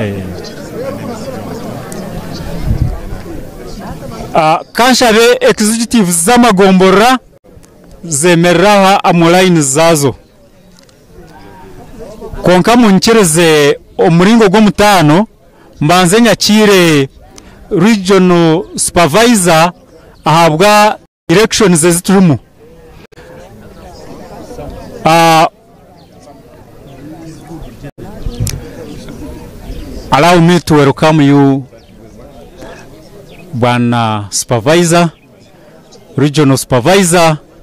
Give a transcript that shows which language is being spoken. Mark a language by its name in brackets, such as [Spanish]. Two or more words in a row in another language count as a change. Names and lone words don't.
[Nyankole] kanshabe executive z'amagombora zemerera amuline zazo konka munkereze omuringo gwo mutano mbanze nyakire [English] regional supervisor [Nyankole] ahabwa elections ziturumu [English] allow me to welcome you Bwana supervisor, regional supervisor.